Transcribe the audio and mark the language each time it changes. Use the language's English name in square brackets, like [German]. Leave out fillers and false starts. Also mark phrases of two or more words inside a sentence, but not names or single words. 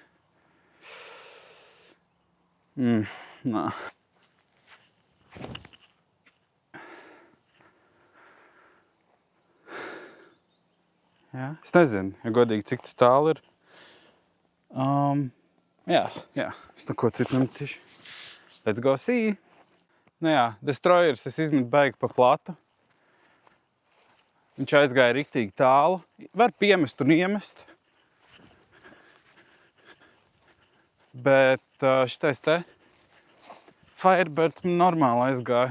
[Latvian] Nā. Jā, es nezinu, ja godīgi, cik tas tālu ir. Jā, es neko citu nemetīšu. [English] Let's go see. [Latvian] Nu jā, destroyers es izmetu baigi pa platu. Viņš aizgāja riktīgi tālu. Var piemest un iemest. Bet šitais te Firebirds man normāli aizgāja.